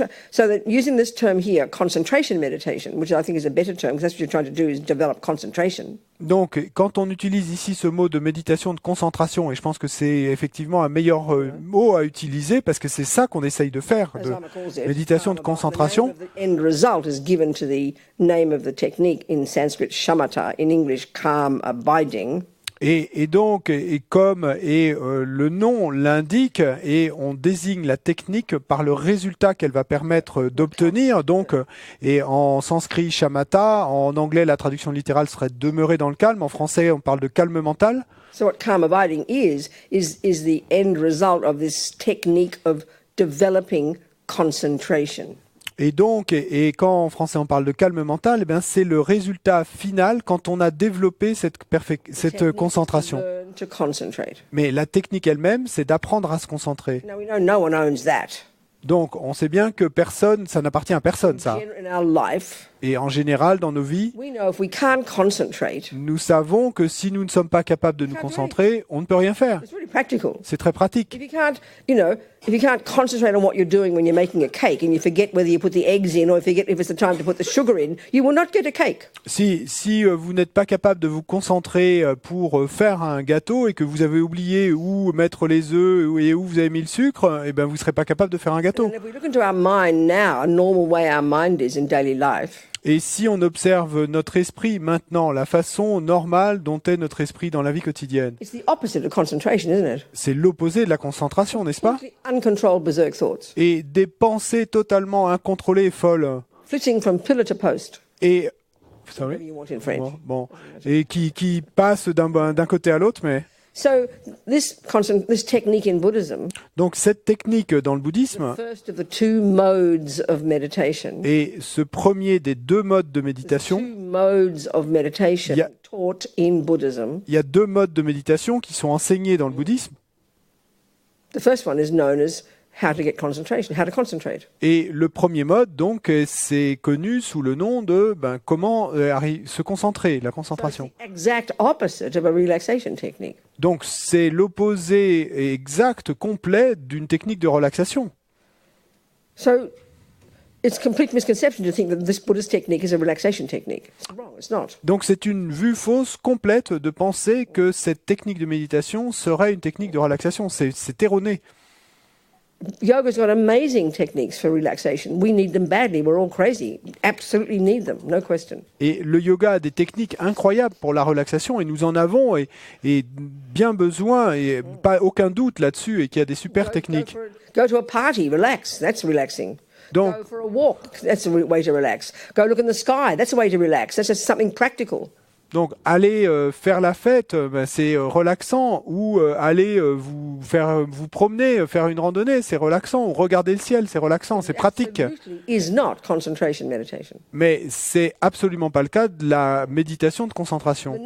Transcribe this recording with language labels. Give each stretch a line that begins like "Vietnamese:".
English: So that using this term here, concentration meditation, which I think is a better term, because that's what you're trying to do, is develop concentration.
French: Donc, quand on utilise ici ce mot de méditation de concentration, et je pense que c'est effectivement un meilleur mot à utiliser, parce que c'est ça qu'on essaye de faire, de méditation de concentration.
English: The end result is given to the name of the technique in Sanskrit, shamatha, in English, calm abiding.
French: Et donc, le nom l'indique, et on désigne la technique par le résultat qu'elle va permettre d'obtenir. Donc, et en sanskrit, shamatha, en anglais, la traduction littérale serait demeurer dans le calme. En français, on parle de calme mental.
English: So what calm abiding is the end result of this technique of developing concentration.
French: Et donc, et quand en français on parle de calme mental, eh bien c'est le résultat final quand on a développé cette concentration. Mais la technique elle-même, c'est d'apprendre à se concentrer.
English: Now we know no one owns that.
French: Donc, on sait bien que personne, ça n'appartient à personne, ça.
English: In our life,
French: Et en général, dans nos vies,
English: we know if we can't concentrate,
French: nous savons que si nous ne sommes pas capables de nous concentrer, on ne peut rien faire.
English: it's really practical.
French: C'est très pratique.
English: If you can't concentrate on what you're doing when you're making a cake and you forget whether you put the eggs in or if it's the time to put the sugar in, you will not get a cake.
French: Si vous n'êtes pas capable de vous concentrer pour faire un gâteau et que vous avez oublié où mettre les œufs et où vous avez mis le sucre, eh ben vous ne serez pas capable de faire un gâteau.
English: And if we look into our mind now, a normal way our mind is in daily life,
French: Et si on observe notre esprit maintenant, la façon normale dont est notre esprit dans la vie quotidienne,
English: it's the opposite of concentration, isn't it?
French: c'est l'opposé de la concentration, n'est-ce pas?
English: Completely uncontrolled berserk thoughts,
French: Et des pensées totalement incontrôlées et folles.
English: flitting from pillar to post,
French: Et,
English: whatever you want in French.
French: bon. Et qui passent d'un côté à l'autre, mais...
English: So this technique in Buddhism,
French: Donc cette technique dans le bouddhisme
English: first of the two modes of meditation,
French: est ce premier des deux modes de méditation.
English: two modes of meditation Yeah. taught in Buddhism.
French: Il y a deux modes de méditation qui sont enseignés dans le bouddhisme.
English: The first one is known as how to get concentration, how to concentrate.
French: Et le premier mode, donc, c'est connu sous le nom de comment se concentrer, la
English: So it's concentration. the exact opposite of a relaxation technique.
French: Donc c'est l'opposé exact, complet d'une technique de relaxation.
English: So it's complete misconception to think that this Buddhist technique is a relaxation technique. It's wrong, it's not.
French: Donc c'est une vue fausse complète de penser que cette technique de méditation serait une technique de relaxation. C'est erroné.
English: Yoga's got amazing techniques for relaxation. We need them badly. We're all crazy. Absolutely need them, no question.
French: Et le yoga a des techniques incroyables pour la relaxation et nous en avons et bien besoin et pas aucun doute là-dessus et qu'il y a des super techniques.
English: Go to a party, relax. That's relaxing.
French: Donc,
English: Go for a walk. That's a way to relax. Go look in the sky. That's a way to relax. That's just something practical.
French: Donc aller faire la fête, c'est relaxant, ou aller vous promener, faire une randonnée, c'est relaxant, ou regarder le ciel, c'est relaxant, c'est pratique.
English: Absolutely is not concentration meditation.
French: Mais c'est absolument pas le cas de la méditation de concentration.